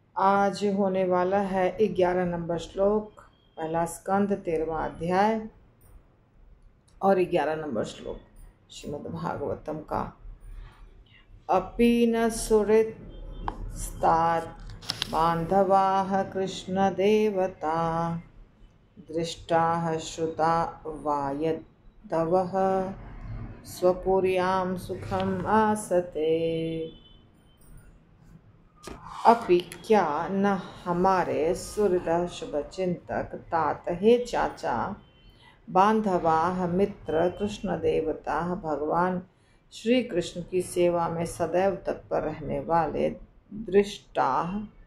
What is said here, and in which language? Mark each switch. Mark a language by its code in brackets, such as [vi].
[hi] आज होने वाला है 11 नंबर श्लोक, पहला स्कंद 13वां अध्याय और 11 नंबर श्लोक श्रीमद्भागवतम का। [sa] अपि न सुहृत्स्तात् बान्धवाः कृष्णदेवता दृष्टाः श्रुता वा यद्वः स्वपुर्यां सुखम् आसते। [hi] अपि क्या न हमारे सुहृद शुभचिंतक तात हे चाचा बांधवाः मित्र कृष्ण देवता भगवान श्री कृष्ण की सेवा में सदैव तत्पर रहने वाले दृष्टाः